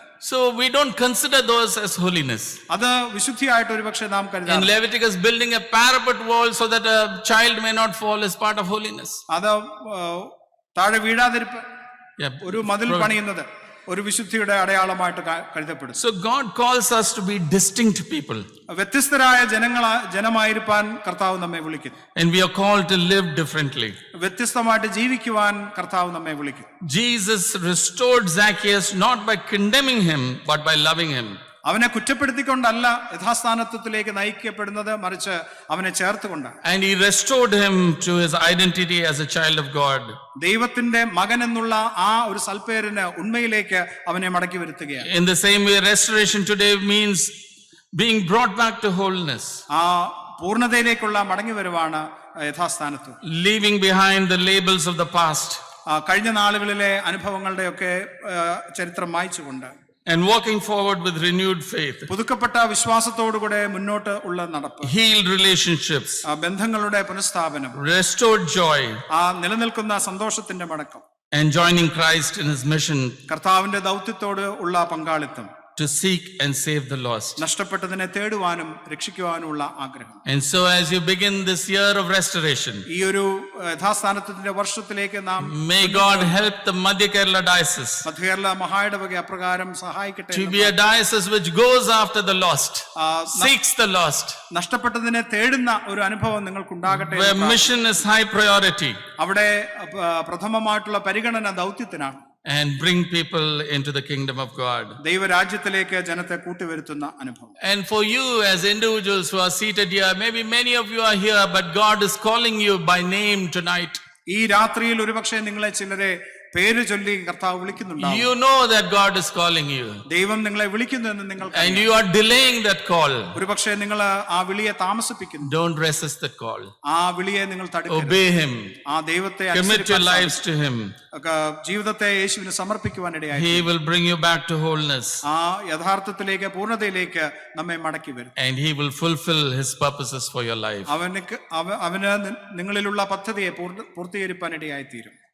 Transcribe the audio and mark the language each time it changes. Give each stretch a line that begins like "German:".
English: So we don't consider those as holiness.
Malayalam: അത് വിശുദ്ധിയായിട്ട് ഒരുപക്ഷെ നാം കരുതാം.
English: In Leviticus, building a parapet wall so that a child may not fall is part of holiness.
Malayalam: അത് താഴെ വീഴാതിരിപ്പ് ഒരു മതിൽ പണിയുന്നത് ഒരു വിശുദ്ധിയുടെ അടയാളമായിട്ട് കരുതപ്പെടും.
English: So God calls us to be distinct people.
Malayalam: വ്യത്യസ്തരായ ജനമായിരിക്കാൻ കർത്താവ് നമ്മെ വിളിക്കുന്നു.
English: And we are called to live differently.
Malayalam: വ്യത്യസ്തമായിട്ട് ജീവിക്കുവാൻ കർത്താവ് നമ്മെ വിളിക്കുന്നു.
English: Jesus restored Zacchaeus not by condemning him but by loving him.
Malayalam: അവനെ കുറ്റപ്പെടുത്തിക്കൊണ്ടല്ല യഥാസ്ഥാനത്വത്തിലേക്ക് നയിക്കപ്പെടുന്നത്, മറിച്ച് അവനെ ചേർത്തുകൊണ്ടാണ്.
English: And he restored him to his identity as a child of God.
Malayalam: ദൈവത്തിന്റെ മകൻ എന്നുള്ള ആ ഒരു സൽപ്പേരിന് ഉണ്മയിലേക്ക് അവനെ മടക്കി വരുത്തുകയാണ്.
English: In the same way, restoration today means being brought back to wholeness.
Malayalam: ആ പൂർണ്ണതയിലേക്കുള്ള മടങ്ങി വരുവാണ് യഥാസ്ഥാനത്വം.
English: Leaving behind the labels of the past.
Malayalam: കഴിഞ്ഞ നാളുകളിലെ അനുഭവങ്ങളുടെയൊക്കെ ചരിത്രം മായ്ച്ചുകൊണ്ട്
English: and walking forward with renewed faith.
Malayalam: പുതുക്കപ്പെട്ട വിശ്വാസത്തോടുകൂടെ മുന്നോട്ട് ഉള്ള നടപ്പ്.
English: Healed relationships.
Malayalam: ബന്ധങ്ങളുടെ പുനഃസ്ഥാപനം.
English: Restored joy.
Malayalam: നിലനിൽക്കുന്ന സന്തോഷത്തിന്റെ മടക്കം.
English: And joining Christ in his mission.
Malayalam: കർത്താവിന്റെ ദൗത്യത്തോട് ഉള്ള പങ്കാളിത്തം.
English: to seek and save the lost.
Malayalam: നഷ്ടപ്പെട്ടതിനെ തേടുവാനും രക്ഷിക്കുവാനുമുള്ള ആഗ്രഹം.
English: And so as you begin this year of restoration,
Malayalam: ഈ ഒരു യഥാസ്ഥാനത്തിന്റെ വർഷത്തിലേക്ക് നാം
English: may God help the Madhya Kerala diocese
Malayalam: Madhya Kerala മഹായിടവക അപ്രകാരം സഹായിക്കട്ടെ.
English: to be a diocese which goes after the lost, seeks the lost,
Malayalam: നഷ്ടപ്പെട്ടതിനെ തേടുന്ന ഒരു അനുഭവം നിങ്ങൾക്കുണ്ടാകട്ടെ.
English: where mission is high priority,
Malayalam: അവിടെ പ്രഥമമായിട്ടുള്ള പരിഗണന ദൗത്യത്തിനാണ്.
English: and bring people into the kingdom of God.
Malayalam: ദൈവരാജ്യത്തിലേക്ക് ജനത്തെ കൂട്ടിവരുത്തുന്ന അനുഭവം.
English: And for you as individuals who are seated here, maybe many of you are here, but God is calling you by name tonight.
Malayalam: ഈ രാത്രിയിൽ ഒരുപക്ഷെ നിങ്ങളെ ചിലരെ പേര് ചൊല്ലി കർത്താവ് വിളിക്കുന്നുണ്ടാവും.
English: You know that God is calling you,
Malayalam: ദൈവം നിങ്ങളെ വിളിക്കുന്നു എന്ന് നിങ്ങൾ
English: and you are delaying that call.
Malayalam: ഒരുപക്ഷെ നിങ്ങൾ ആ വിളിയെ താമസിപ്പിക്കുന്നു.
English: Don't resist the call.
Malayalam: ആ വിളിയെ നിങ്ങൾ തടുക്കരുത്.
English: Obey him.
Malayalam: ആ ദൈവത്തെ
English: Commit your lives to him.
Malayalam: ജീവിതത്തെ യേശുവിന് സമർപ്പിക്കുവാനിടയായി.
English: He will bring you back to wholeness,
Malayalam: ആ യഥാർത്ഥത്തിലേക്ക് പൂർണ്ണതയിലേക്ക് നമ്മെ മടക്കി വരും.
English: and he will fulfill his purposes for your life.
Malayalam: അവന് നിങ്ങളിലുള്ള പദ്ധതിയെ പൂർത്തീകരിപ്പാനിടയായി തീരും.